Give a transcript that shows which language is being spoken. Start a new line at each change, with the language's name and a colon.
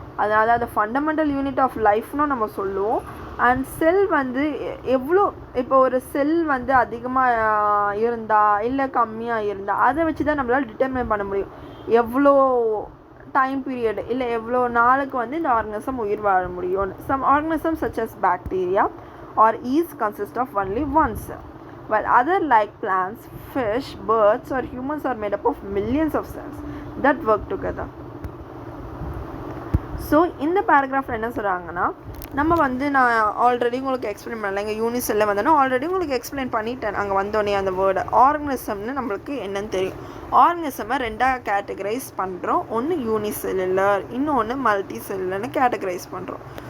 Tamil: அதனால அது fundamental unit of லைஃப்னு நம்ம சொல்லுவோம். அண்ட் செல் வந்து எவ்வளோ, இப்போ ஒரு செல் வந்து அதிகமாக இருந்தால் இல்லை கம்மியாக இருந்தால் அதை வச்சு தான் நம்மளால் டிட்டர்மின் பண்ண முடியும் எவ்வளோ டைம் பீரியட் இல்லை எவ்வளோ நாளுக்கு வந்து இந்த ஆர்கனிசம் உயிர் வாழ முடியும்.
English: Some organism such as bacteria are yeast consist of only one cell, while other like plants, fish, birds or humans are made up of millions of cells that work together.
Tamil: So இந்த பேராகிராஃபில் என்ன சொல்கிறாங்கன்னா, நம்ம வந்து நான் already உங்களுக்கு explain பண்ணல, இங்கே யூனிசெல்லில் வந்தோன்னா ஆல்ரெடி உங்களுக்கு எக்ஸ்பிளைன் பண்ணிட்டேன். அங்கே வந்தோடனே அந்த வேர்டு ஆர்கனிசம்னு நம்மளுக்கு என்னன்னு தெரியும். ஆர்கனிசமை ரெண்டாக கேட்டகரைஸ் பண்ணுறோம். ஒன்று யூனிசெல்லுலர், இன்னொன்று மல்டி செல்லுலர்னு கேட்டகரைஸ் பண்ணுறோம்.